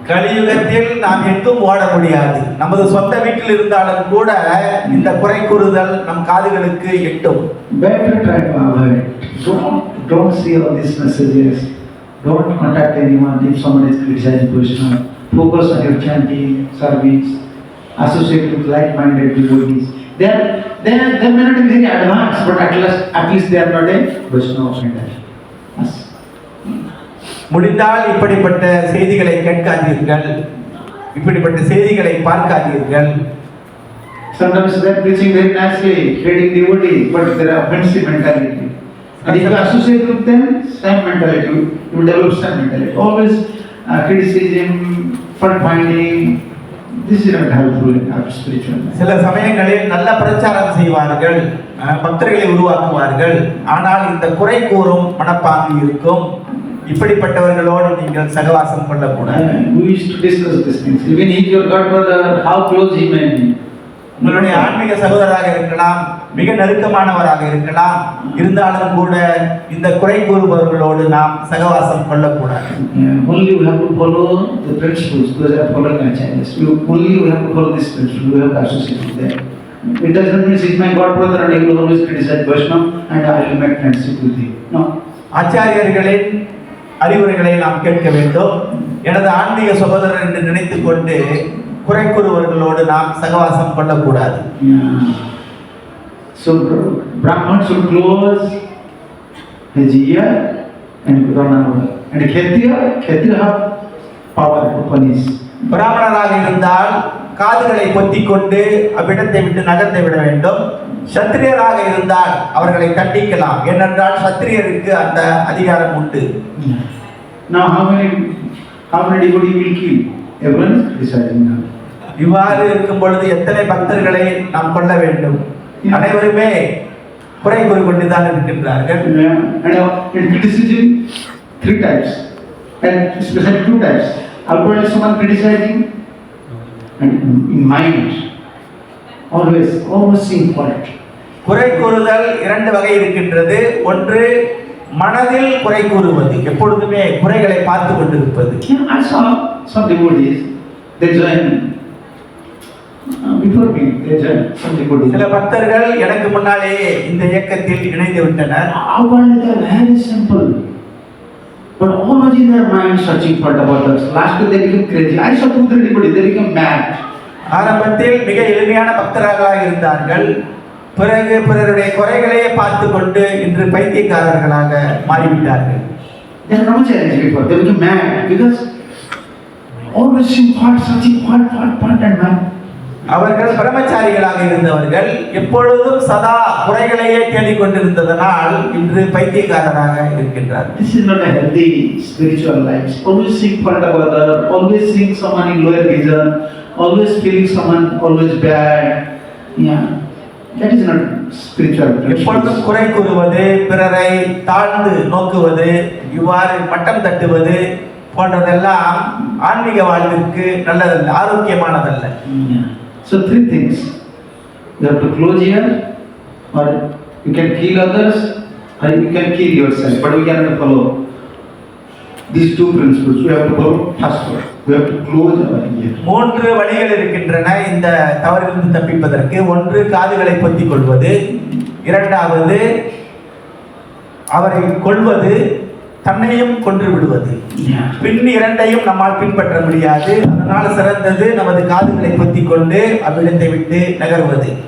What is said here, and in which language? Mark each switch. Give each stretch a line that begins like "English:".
Tamil: கலியுகத்தில் நாம் எங்கும் ஓட முடியாது. நமது சொந்த வீட்டில் இருந்தாலும் கூட இந்த குறை கூறுதல் நம் காதுகளுக்கு எட்டும்.
English: Better try to avoid. Don't see all these messages. Don't contact anyone if someone is criticizing Vaishnava. Focus on your chanting, service, associate with like-minded devotees. They may not be very advanced, but at least they are not a Vaishnava offender. Yes.
Tamil: முடிந்தால் இப்படிப்பட்ட செய்திகளை கேட்காதீர்கள், இப்படிப்பட்ட செய்திகளை பார்க்காதீர்கள்.
English: Sometimes they are preaching very nicely, creating devotees, but there are offensive mentality. And if you associate with them, same mentality, you develop same mentality. Always criticism, fault finding, This is not helpful in our spiritual life.
Tamil: சில சமயங்களில் நல்ல பிரச்சாரம் செய்வார்கள், பக்தர்களை உருவாக்குவார்கள், ஆனால் இந்த குறை கூறும் மனப்பாங்கு இருக்கும். இப்படிப்பட்டவர்களோடு நீங்கள் சகவாசம் கொள்ளக்கூடாது.
English: We used to discuss these things. Even if your God brother, how close he may be.
Tamil: உங்களுடைய ஆன்மீக சகோதரராக இருக்கலாம், மிக நெருக்கமானவராக இருக்கலாம், இருந்தாலும் கூட இந்த குறை கூறுபவர்களோடு நாம் சகவாசம் கொள்ளக்கூடாது.
English: Only we have to follow the principles. Those are following our channels. Only we have to follow this principle. We have to associate with them. It doesn't mean he's my God brother and he will always criticize Vaishnava and I will make friendship with him. No.
Tamil: ஆச்சாரியர்களின் அறிவுரைகளை நாம் கேட்க வேண்டும். எனது ஆன்மீக சகோதரர் என்று நினைத்துக் கொண்டு குறை கூறுவர்களோடு நாம் சகவாசம் கொள்ளக்கூடாது.
English: So Brahman should close his ear and Kshatriya have power to punish.
Tamil: பிராமணராக இருந்தால் காதுகளை பொத்திக் கொண்டு அவ்விடத்தை விட்டு நகர்ந்து விட வேண்டும். சத்திரியராக இருந்தால் அவர்களை தண்டிக்கலாம், ஏனென்றால் சத்திரியருக்கு அந்த அதிகாரம் உண்டு.
English: Now how many devotee will kill? Everyone is criticizing now.
Tamil: இவ்வாறு இருக்கும் பொழுது எத்தனை பக்தர்களை நாம் கொள்ள வேண்டும்? அனைவருமே குறை கூறி கொண்டுதான் இருக்கின்றார்கள்.
English: And criticism 3 types and especially 2 types. Outwardly someone criticizing and in mind always seeing fault.
Tamil: குறை கூறுதல் 2 வகை இருக்கின்றது. ஒன்று மனதில் குறை கூறுவது, எப்பொழுதுமே குறைகளை பார்த்து கொண்டிருப்பது.
English: I saw some devotees, they join before me, they join some devotees.
Tamil: சில பக்தர்கள் எனக்கு முன்னாலேயே இந்த இயக்கத்தில் இணைந்து விட்டனர்.
English: Outwardly they are very simple, but always in their mind searching for about us. Last they become crazy. I saw 2-3 devotees, they become mad.
Tamil: ஆரம்பத்தில் மிக எளிமையான பக்தர்களாக இருந்தார்கள், பிறகு பிறருடைய குறைகளையே பார்த்து கொண்டு இன்று பைத்தியக்காரர்களாக மாறிவிட்டார்கள்.
English: They are not challenged before, they become mad because always seeing fault, searching fault and mad.
Tamil: அவர்கள் பிரம்மச்சாரிகளாக இருந்தவர்கள் எப்பொழுதும் சதா குறைகளையே தேடிக் கொண்டிருந்ததனால் இன்று பைத்தியக்காரராக இருக்கின்றார்கள்.
English: This is not a healthy spiritual life. Always seeing fault about others, always seeing someone in lower vision, always feeling someone always bad. Yeah, that is not spiritual.
Tamil: எப்பொழுதும் குறை கூறுவது, பிறரை தாழ்ந்து நோக்குவது, இவ்வாறு மட்டம் தட்டுவது போன்றதெல்லாம் ஆன்மீக வாழ்விற்கு நல்லதல்ல, ஆரோக்கியமானதல்ல.
English: So 3 things. You have to close here, or you can kill others, or you can kill yourself. But we cannot follow these 2 principles. We have to follow first one. We have to close our ear.
Tamil: 3 வழிகள் இருக்கின்றன இந்த தவறிலிருந்து தப்பிப்பதற்கு. ஒன்று காதுகளை பொத்திக் கொள்வது, இரண்டாவது அவரை கொல்வது, தன்னையும் கொன்று விடுவது. பின் 2ஐயும் நம்மால் பின்பற்ற முடியாது. அதனால் சிறந்தது நமது காதுகளை பொத்திக் கொண்டு அவ்விடத்தை விட்டு நகர்வது.